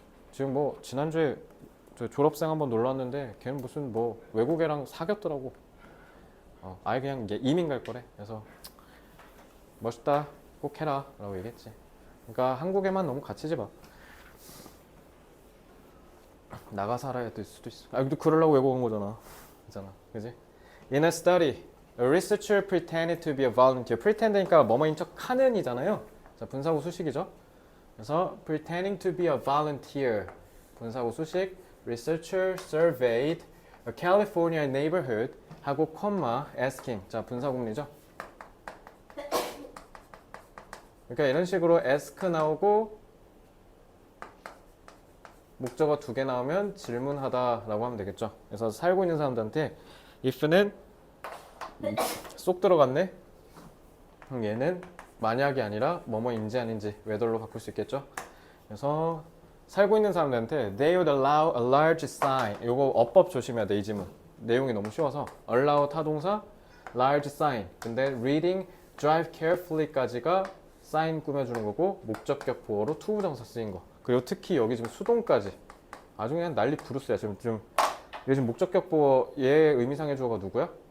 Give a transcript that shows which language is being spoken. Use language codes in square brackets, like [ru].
[ko] 지금 뭐 지난주에 저 졸업생 한번 놀러 왔는데 걔는 무슨 뭐 외국 애랑 사귀었더라고. 아예 그냥 이민 갈 거래. 그래서 멋있다, 꼭 해라 라고 얘기했지. 그러니까 한국에만 너무 갇히지 마. 나가 살아야 될 수도 있어. 근데 그러려고 외국 온 거잖아. 있잖아, 그지? [en] In a study, a researcher pretended to be a volunteer. [ko] pretend니까 뭐뭐인 척 하는 이잖아요. 자, 분사구 수식이죠. 그래서 [en] pretending to be a volunteer. [ko] 분사구 수식. [en] Researcher surveyed a California neighborhood [ko] 하고 콤마 [en] asking. [ko] 자, 분사구문이죠. 그러니까 이런 식으로 ask 나오고 목적어 2개 나오면 질문하다라고 하면 되겠죠. 그래서 살고 있는 사람들한테 if는 쏙 들어갔네. 그럼 얘는 만약이 아니라 뭐뭐인지 아닌지 whether로 바꿀 수 있겠죠. 그래서 살고 있는 사람들한테 [en] they would allow a large sign. [ko] 요거 어법 조심해야 돼, 이 지문. 내용이 너무 쉬워서 allow 타동사 [en] large sign. [ko] 근데 [en] reading drive carefully [ko] 까지가 sign 꾸며주는 거고 목적격 보어로 to 부정사 쓰인 거. 그리고 특히 여기 지금 수동까지 아주 그냥 난리 부르스야. 지금 요즘 목적격 보어 얘 의미상의 주어가 누구야?